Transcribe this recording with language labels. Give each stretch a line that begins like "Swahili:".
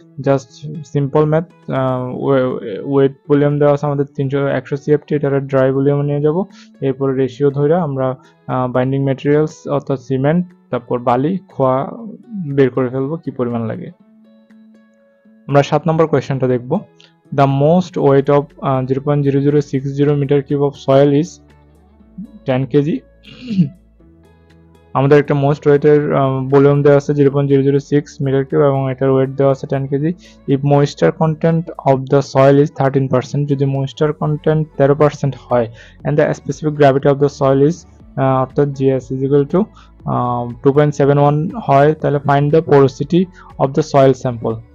Bangla: Just simple math. Wet volume দেওয়া আছে আমাদের 100 CFT, এটা ড্রাই ভলিউম নিয়ে যাব। এরপরে রেশিও ধরে আমরা বাইন্ডিং ম্যাটেরিয়ালস অর্থাৎ সিমেন্ট, তারপর বালি, খোয়া বের করে ফেলবো কি পরিমাণ লাগে। আমরা 7 নম্বর কোয়েশ্চেনটা দেখব।
English: The most weight of 0.0060 meter cube of soil is 10 kg.
Bangla: আমাদের একটা মোস্ট ওয়েটের ভলিউম দেওয়া আছে 0.006 মিটার কিউব এবং এটার ওয়েট দেওয়া আছে 10 KG.
English: if moisture content of the soil is 13%,
Bangla: যদি ময়েশ্চার কন্টেন্ট 13% হয়,
English: And the specific gravity of the soil is অর্থাৎ GS is equal to 2.71 হয়, তাহলে find the porosity of the soil sample.